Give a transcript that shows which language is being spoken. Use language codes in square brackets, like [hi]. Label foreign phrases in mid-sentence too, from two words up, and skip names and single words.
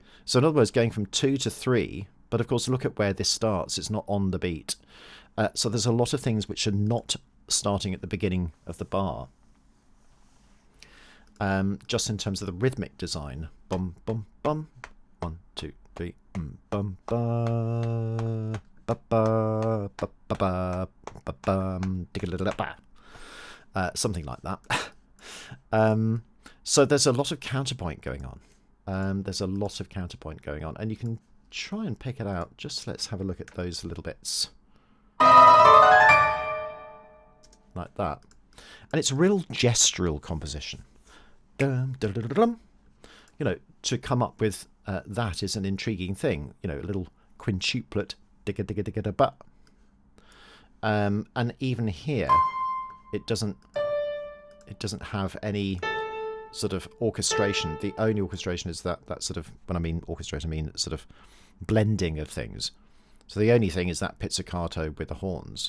[en] So in other words, going from 2 to 3. But of course, look at where this starts. It's not on the beat. So there's a lot of things which are not starting at the beginning of the bar. Just in terms of the rhythmic design. Bum bum bum. 1 2 3. Bum ba ba ba ba ba ba ba bum ba. Something like that. So there's a lot of counterpoint going on. There's a lot of counterpoint going on, and you can try and pick it out. Just let's have a look at those little bits. Like that. And it's real gestural composition. Dum, dum, dum, dum, dum. You know, to come up with that is an intriguing thing. You know, a little quintuplet, digga digga digga da ba. And even here, it doesn't have any sort of orchestration. The only orchestration is that sort of, when I mean orchestration, I mean sort of blending of things. So the only thing is that pizzicato with the horns.